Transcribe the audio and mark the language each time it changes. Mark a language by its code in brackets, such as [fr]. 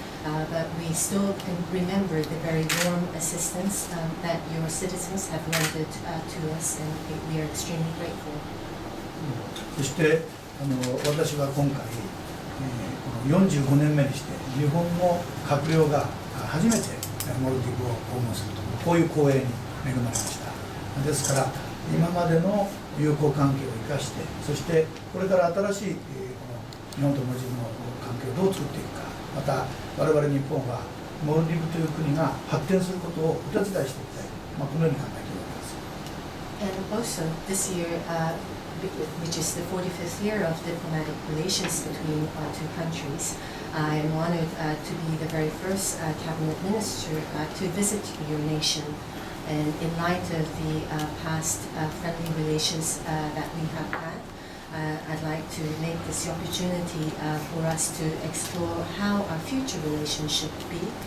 [en] But we still can remember the very warm assistance that your citizens have rendered to us, and we are extremely grateful. [ja] そして私は今回、この45年目にして日本の閣僚が初めてモルディブを訪問すると、こういう光栄に恵まれました。ですから今までの友好関係を生かして、そしてこれから新しいこの日本とモルディブの関係をどう作っていくか、また我々日本はモルディブという国が発展することをお手伝いしていきたい、このように考えているわけです。 [en] And also this year, which is the 45th year of diplomatic relations between our two countries, I am honored to be the very first cabinet minister to visit your nation. And in light of the past friendly relations that we have had, I'd like to make this the opportunity for us to explore how our future relations should be.